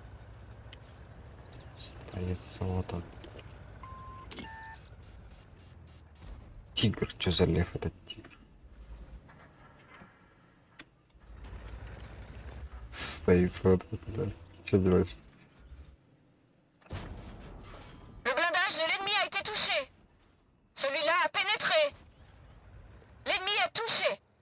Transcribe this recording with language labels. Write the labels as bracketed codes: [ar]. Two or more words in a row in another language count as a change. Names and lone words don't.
[ru] Остается вот он. Тигр, что за лев этот тигр? Стоит вот это. Что делаешь? [fr] Le blindage de l'ennemi a été touché. Celui-là a pénétré. L'ennemi est touché.